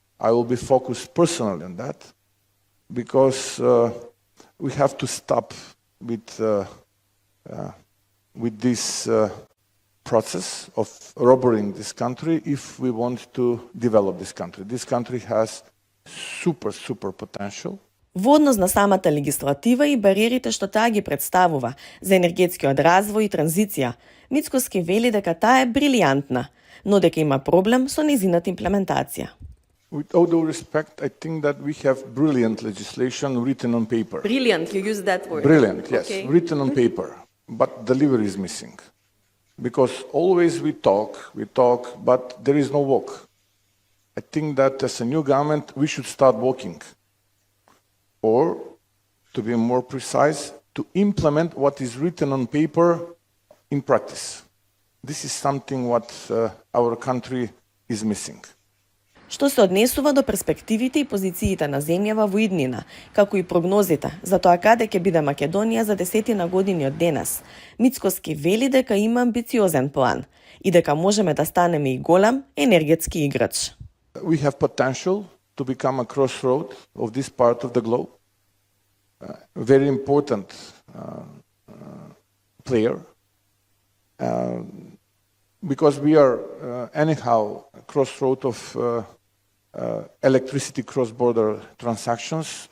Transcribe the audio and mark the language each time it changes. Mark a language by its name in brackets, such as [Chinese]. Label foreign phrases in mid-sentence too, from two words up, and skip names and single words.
[English] I will be focused personally on that, because we have to stop with this process of robbing this country if we want to develop this country. This country has super potential. [Macedonian] Во однос на самата легислатива и бариерите што таа ги представува за енергетскиот развој и транзиција, Мицкоски вели дека таа е брилијантна, но дека има проблем со нејзината имплементација. [English] With all due respect, I think that we have brilliant legislation written on paper. Brilliant, you use that word. Brilliant, yes, Okay. written on paper. But delivery is missing. Because always we talk, but there is no walk. I think that as a new government, we should start walking. Or, to be more precise, to implement what is written on paper in practice. This is something what our country is missing. [Macedonian] Што се однесува до перспективите и позициите на земјава во иднина, како и прогнозите за тоа каде ќе биде Македонија за 10 години од денес, Мицкоски вели дека има амбициозен план и дека можеме да станеме и голем енергетски играч. [English] We have potential to become a crossroad of this part of the globe. Very important player. Because we are anyhow a crossroad of electricity cross-border transactions.